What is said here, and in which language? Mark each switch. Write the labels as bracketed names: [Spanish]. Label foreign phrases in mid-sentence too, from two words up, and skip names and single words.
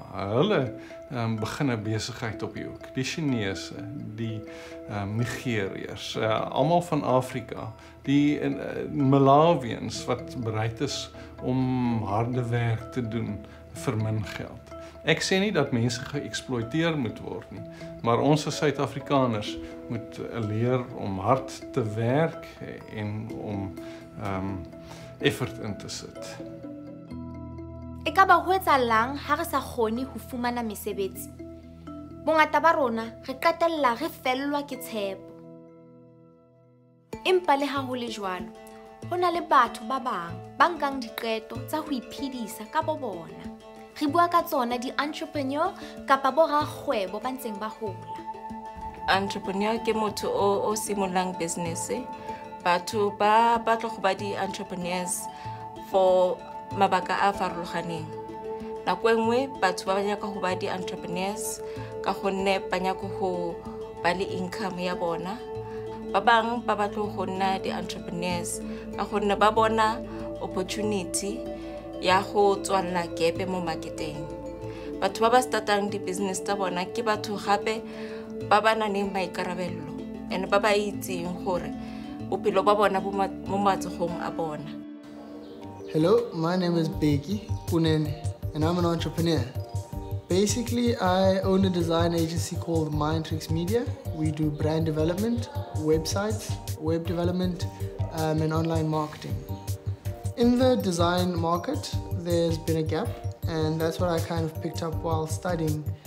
[Afrikaans] Hulle begin 'n besigheid op die hoek. Die Chinese, die Nigeriërs, almal van Afrika, die Malawians wat bereid is om harde werk te doen vir min geld. Ek sê nie dat mense geëksploiteer moet word nie, maar ons as Suid-Afrikaners moet leer om hard te werk en om effort in te sit. [Southern Sotho] Ekaba ho etsahalang ha re sa kgone ho fumana mesebetsi? Bongata ba rona re qetella re fellwa ke tshepo. Empa le ha ho le jwalo, ho na le batho ba bang ba nkang diqeto tsa ho iphedisa ka bo bona. Re bua ka tsona di-entrepreneur kapa borakgwebo ba ntseng ba hola. Entrepreneur ke motho o simolang business. [Tswana] Batho ba batla go ba di-entrepreneurs for mabaka a farologaneng. Nako enngwe batho ba nyaka go ba di-entrepreneurs ka gonne ba nyaka go ba le income ya bona. Ba bang ba batla go nna di-entrepreneurs ka gonne ba bona opportunity ya go tswalla kepe mo marketeng. Batho ba ba startang di-business tsa bona ke batho gape ba ba nang maikarabelo and ba ba itseng gore bophelo ba bona bo mo matsogong a bona. [English] Hello, my name is Beki Punene, and I'm an entrepreneur. Basically, I own a design agency called Mentorship Media. We do brand development, websites, web development, and online marketing. In the design market, there's been a gap, and that's what I kind of picked up while studying.